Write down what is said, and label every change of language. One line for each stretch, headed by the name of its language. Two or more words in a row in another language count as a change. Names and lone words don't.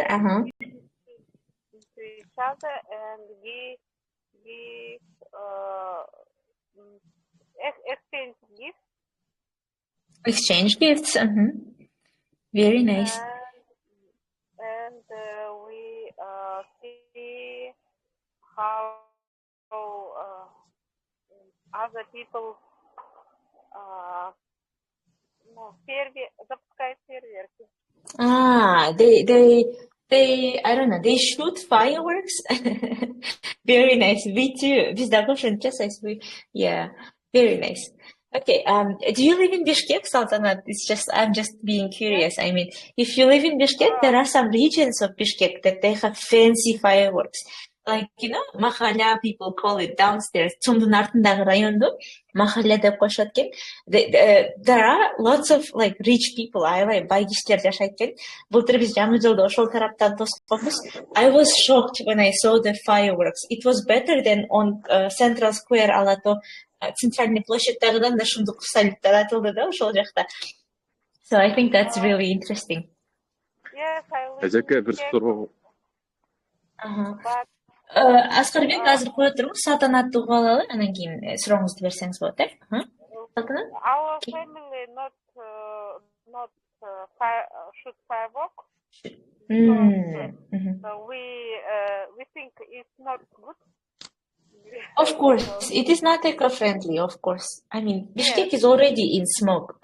English: To each other and give exchange gifts. Exchange gifts. Very nice. And we see how other people
Russian: запускают фейерверки.
English: They I don't know, they shoot fireworks. Very nice. Me too. Yeah, very nice. Okay, do you live in Bishkek, Saltanat? I'm just being curious. I mean, if you live in Bishkek, there are some regions of Bishkek that they have fancy fireworks. Like, you know, Mahalla, people call it downstairs.
Kyrgyz: Чумдун артындагы районду Mahalla деп коюшат экен.
English: There are lots of like rich people,
Kyrgyz: аябай бай кишилер жашайт экен. Былтыр биз жаңы жылда ошол тараптан тосконбуз.
English: I was shocked when I saw the fireworks. It was better than on Central Square,
Kyrgyz: алато центральный площадьтагыдан да шундук салюттар атылды да ошол жакта.
English: So I think that's really interesting. Yes, I live in Bishkek.
Kyrgyz: Аскарбек, азыр кое туруңуз, Салтанатты угуп алалы, анан кийин сурооңузду берсеңиз болот, Салтанат?
English: Our family not shoot fireworks. We think it's not good. Of course, it is not eco-friendly. Of course, I mean Bishkek is already in smoke.